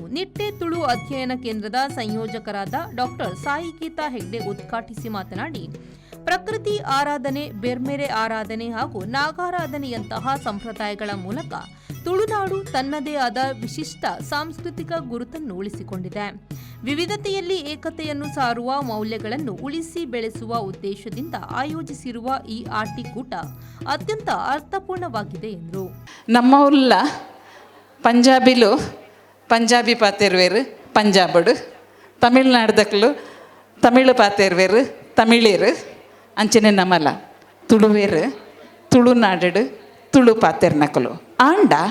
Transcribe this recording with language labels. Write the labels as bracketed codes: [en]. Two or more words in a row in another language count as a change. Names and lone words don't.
[kn] ನಿಟ್ಟೆ ತುಳು ಅಧ್ಯಯನ ಕೇಂದ್ರದ ಸಂಯೋಜಕರಾದ ಡಾಕ್ಟರ್ ಸಾಯಿ ಗೀತಾ ಹೆಗ್ಡೆ ಉದ್ಘಾಟಿಸಿ ಮಾತನಾಡಿ, ಪ್ರಕೃತಿ ಆರಾಧನೆ, ಬೆರ್ಮೆರೆ ಆರಾಧನೆ ಹಾಗೂ ನಾಗಾರಾಧನೆಯಂತಹ ಸಂಪ್ರದಾಯಗಳ ಮೂಲಕ ತುಳುನಾಡು ತನ್ನದೇ ಆದ ವಿಶಿಷ್ಟ ಸಾಂಸ್ಕೃತಿಕ ಗುರುತನ್ನು ಉಳಿಸಿಕೊಂಡಿದೆ. ವಿವಿಧತೆಯಲ್ಲಿ ಏಕತೆಯನ್ನು ಸಾರುವ ಮೌಲ್ಯಗಳನ್ನು ಉಳಿಸಿ ಬೆಳೆಸುವ ಉದ್ದೇಶದಿಂದ ಆಯೋಜಿಸಿರುವ ಈ ಆಟಿಕೂಟ ಅತ್ಯಂತ ಅರ್ಥಪೂರ್ಣವಾಗಿದೆ ಎಂದರು. [tcy] ನಮ್ಮಲ್ಲ ಪಂಜಾಬಿ ಪಾತೆರ್ವೇರು ಪಂಜಾಬಡು, ತಮಿಳ್ನಾಡ್ದಕ್ಕಲು ತಮಿಳು ಪಾತೆರ್ವೇರು ತಮಿಳೇರು ಅಂಚನೆ ನಮ್ಮಲ್ಲ ತುಳುವೇರು ತುಳುನಾಡು ತುಳು ಪಾತೆರ್ನಕಲು ಆಂಡ